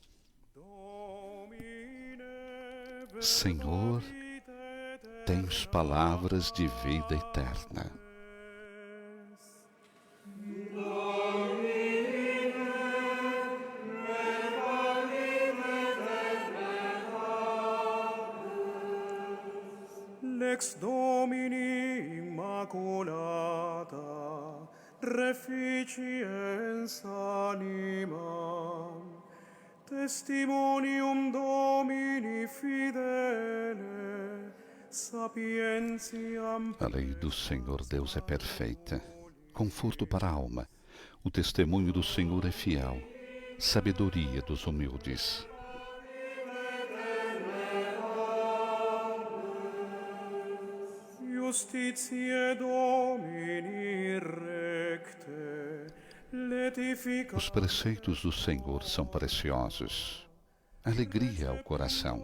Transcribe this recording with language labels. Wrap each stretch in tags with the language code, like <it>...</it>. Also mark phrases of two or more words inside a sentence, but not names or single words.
<pt>Senhor, tens palavras de vida eterna.</pt> <la>Lex Domini immaculata, reficiens animam, testimonium Domini fidele, sapientiam.</la> <pt>A lei do Senhor Deus é perfeita, conforto para a alma. O testemunho do Senhor é fiel, sabedoria dos humildes.</pt> <la>Justitiae Domini recte, letifica.</la> <pt>Os preceitos do Senhor são preciosos, alegria ao coração.</pt>